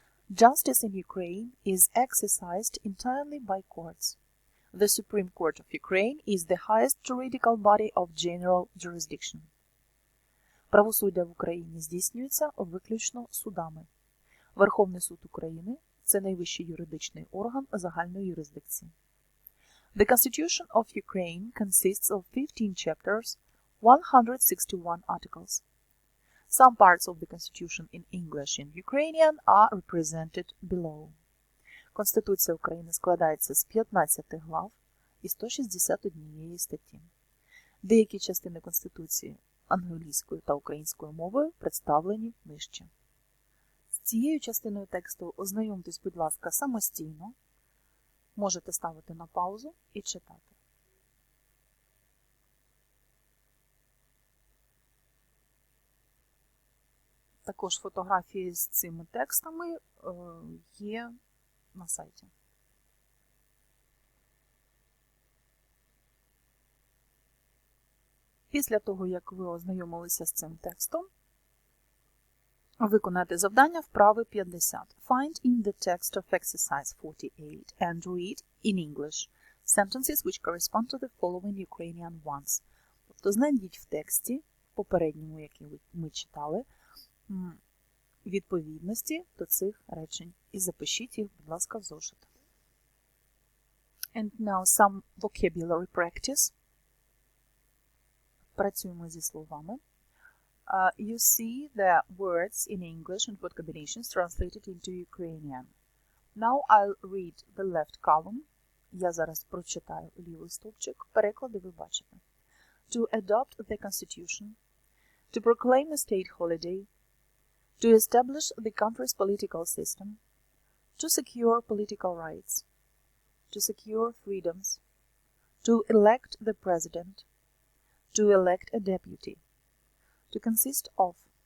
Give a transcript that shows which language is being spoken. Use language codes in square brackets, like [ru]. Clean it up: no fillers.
[en] Justice in Ukraine is exercised entirely by courts. The Supreme Court of Ukraine is the highest juridical body of general jurisdiction. [uk] Правосуддя в Україні здійснюється виключно судами. Верховний суд України – це найвищий юридичний орган загальної юрисдикції. [en] The Constitution of Ukraine consists of 15 chapters 161 articles. Some parts of the Constitution in English and Ukrainian are represented below. [uk] Конституція України складається з 15 глав і 161 статті. Деякі частини Конституції англійською та українською мовою представлені нижче. З цією частиною тексту ознайомтесь, будь ласка, самостійно. Можете ставити на паузу і читати. Також фотографії з цими текстами є на сайті. Після того, як ви ознайомилися з цим текстом, виконайте завдання вправи 50. [en] Find in the text of exercise 48 and read in English sentences which correspond to the following Ukrainian ones. [uk] Тобто знайдіть в тексті, попередньому, який ми читали, відповідності до цих речень і запишіть їх, будь ласка, в зошит. [en] And now some vocabulary practice. [uk] Працюємо зі словами. [en] You see the words in English and word combinations translated into Ukrainian. Now I'll read the left column. [uk] Я зараз прочитаю лівий стовпчик. Переклади ви бачите. [en] To adopt the Constitution. To proclaim a state holiday. To establish the country's political system. To secure political rights. To secure freedoms. To elect the president. To elect a deputy. To consist of.